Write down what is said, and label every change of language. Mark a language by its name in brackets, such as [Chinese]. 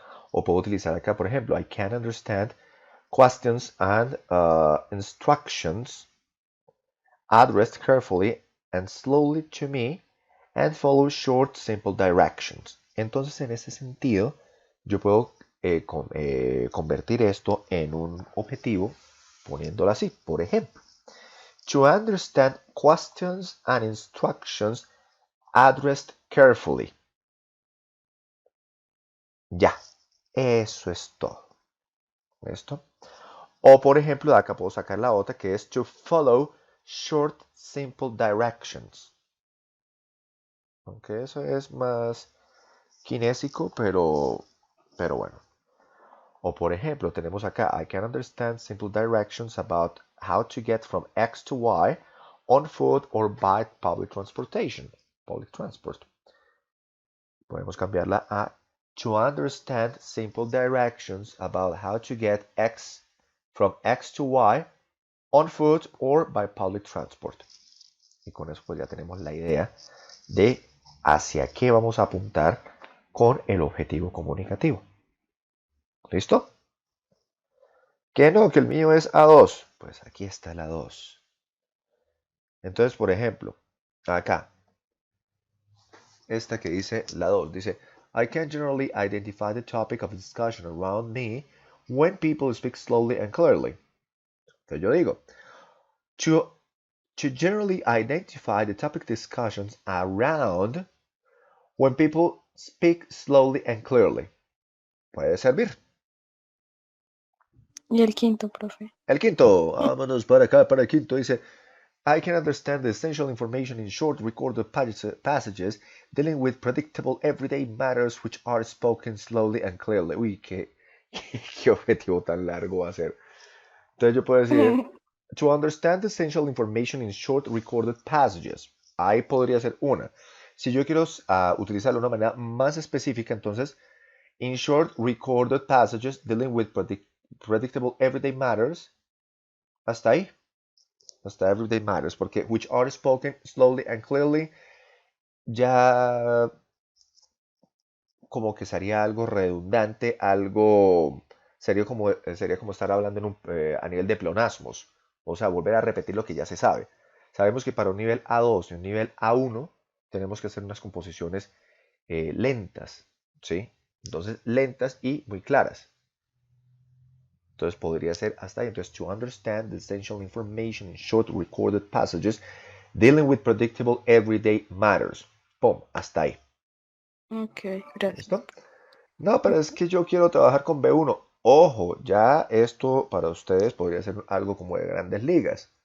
[Spanish] O puedo utilizar acá, por ejemplo, [English] I can understand questions and instructions addressed carefully and slowly to me and follow short, simple directions. [Spanish] Entonces, en ese sentido, yo puedo convertir esto en un objetivo poniéndolo así. Por ejemplo, [English] to understand questions and instructions addressed carefully. [Spanish] Ya, eso es todo. ¿Esto? O por ejemplo, de acá puedo sacar la otra que es [English] to follow short, simple directions. [Spanish] Aunque eso es más kinésico, pero bueno. O por ejemplo, tenemos acá, [English] I can understand simple directions about how to get from X to Y on foot or by public transportation. Public transport. [Spanish] Podemos cambiarla a [English] to understand simple directions about how to get X from X to Y on foot or by public transport. [Spanish] Y con eso pues ya tenemos la idea de hacia qué vamos a apuntar con el objetivo comunicativo. ¿Listo? Que no, que el mío es A2. Pues aquí está el A2. Entonces, por ejemplo, acá, esta que dice la 2, dice, [English] I can generally identify the topic of discussion around me when people speak slowly and clearly. [Spanish] Entonces yo digo, [English] to generally identify the topic discussions around when people speak slowly and clearly. [Spanish] Puede servir. Y el quinto, profe. El quinto, vámonos para acá, para el quinto, dice, [English] I can understand the essential information in short recorded passages dealing with predictable everyday matters which are spoken slowly and clearly. [Spanish] Uy, qué objetivo tan largo va a ser. Entonces yo puedo decir, [English] to understand the essential information in short recorded passages. [Spanish] Ahí podría ser una. Si yo quiero utilizarlo de una manera más específica, entonces, [English] in short recorded passages dealing with predictable everyday matters. [Spanish] Hasta ahí. Hasta everyday matters. Porque [English] which are spoken slowly and clearly [Spanish] ya como que sería algo redundante, algo sería como estar hablando a nivel de pleonasmos. O sea, volver a repetir lo que ya se sabe. Sabemos que para un nivel A2 y un nivel A1 tenemos que hacer unas composiciones lentas, ¿sí? Entonces, lentas y muy claras. Entonces, podría ser hasta ahí. [English] Entonces, to understand the essential information in short recorded passages dealing with predictable everyday matters. [Spanish] Pum, hasta ahí. Ok, gracias. ¿Listo? No, pero es que yo quiero trabajar con B1. Ojo, ya esto para ustedes podría ser algo como de grandes ligas.